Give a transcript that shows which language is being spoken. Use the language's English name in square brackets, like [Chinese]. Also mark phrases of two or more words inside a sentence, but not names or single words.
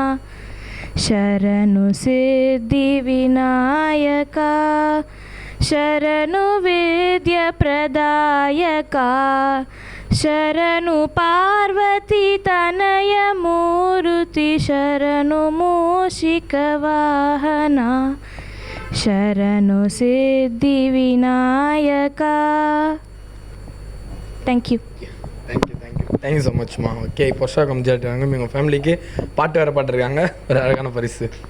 [Kannada] ಶರಣು ಸಿದ್ಧಿ ವಿನಾಯಕ ಶರಣು ವಿದ್ಯ ಪ್ರದಾಯಕ ಶರಣು ಪಾರ್ವತಿ ತನಯ ಮೂರುತಿ ಶರಣು ಮೂಷಿಕ ವಾಹನ ಶರಣು ಸಿದ್ಧಿ ವಿನಾಯಕ. [English] thank you so much ma. [Tamil] ஓகே பரசுராக்கம் ஜிஆர்டி வாங்க எங்கள் ஃபேமிலிக்கு பாட்டு வேறு பாட்டுருக்காங்க, ஒரு அழகான பரிசு.